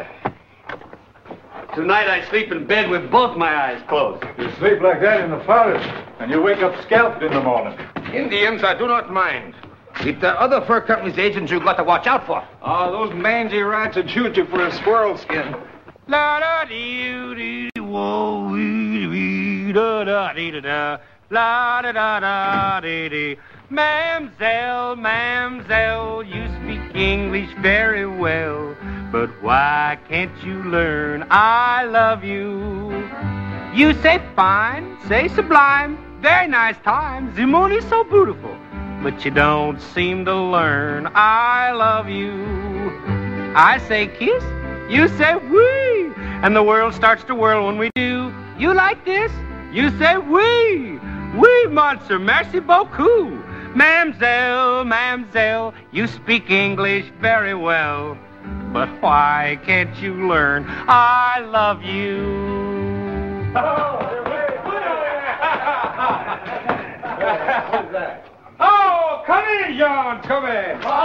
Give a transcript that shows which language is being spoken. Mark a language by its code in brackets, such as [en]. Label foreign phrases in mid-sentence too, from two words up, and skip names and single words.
[en] Tonight I sleep in bed with both my eyes closed. You sleep like that in the forest, and you wake up scalped in the morning. Indians, I do not mind. It's the other fur company's agents you've got to watch out for. Oh, those mangy rats would shoot you for a squirrel skin. La da dee dee whoa wee da da dee da da la da da da dee dee. [fr] Mamselle, mamselle, [en] you speak English very well, but why can't you learn I love you? You say fine, say sublime, very nice time, the moon is so beautiful, but you don't seem to learn I love you. I say kiss, you say wee, and the world starts to whirl when we do. You like this, You say oui. [fr] Oui, monsieur. Merci beaucoup. Mademoiselle, mademoiselle, [en] you speak English very well. But why can't you learn I love you? Oh, come in, John, come in.